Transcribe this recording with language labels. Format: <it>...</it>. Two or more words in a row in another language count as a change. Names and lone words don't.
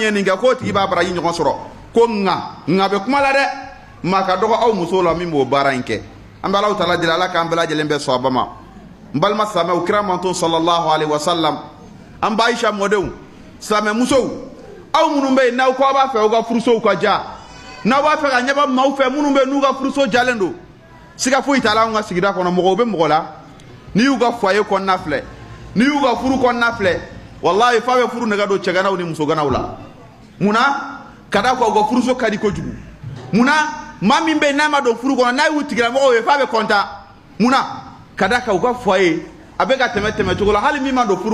<bm>ye nin kɛ k'o tigi b'a baraji ɲɔgɔn sɔrɔ ko nka bɛ kuma la dɛ maa ka dɔgɔ aw musow la min b'o baara in kɛ an bɛ Alahu taala deli ala k'an bɛɛ lajɛlen bɛn sɔn a ba ma n balima silamɛw kira manto</bm> <ar>صلى الله عليه وسلم</ar> <bm>an ba Aisha mɔdenw silamɛ musow aw minnu bɛ yen n'aw ko aw b'a fɛ aw ka furusow ka ja n'aw b'a fɛ ka ɲɛbɔ maaw fɛ minnu bɛ yen n'u ka furuso jalen don siga foyi t'a la anw ka sigida kɔnɔ mɔgɔw bɛ mɔgɔ la n'i y'u ka foyer kɔnɔna filɛ n'i y'u ka furu kɔnɔna filɛ walahi f'a bɛ furu nɛgɛ don cɛganaw ni musoganaw la munna ka da k'aw ka furuso ka di kojugu munna maa min bɛ yen n'a ma don furu kɔnɔ n'a y'u tigilamɔgɔw ye f'a bɛ kɔntan munna ka da k'aw ka foyer a bɛ ka tɛmɛ cogo la hali min ma don furu</bm>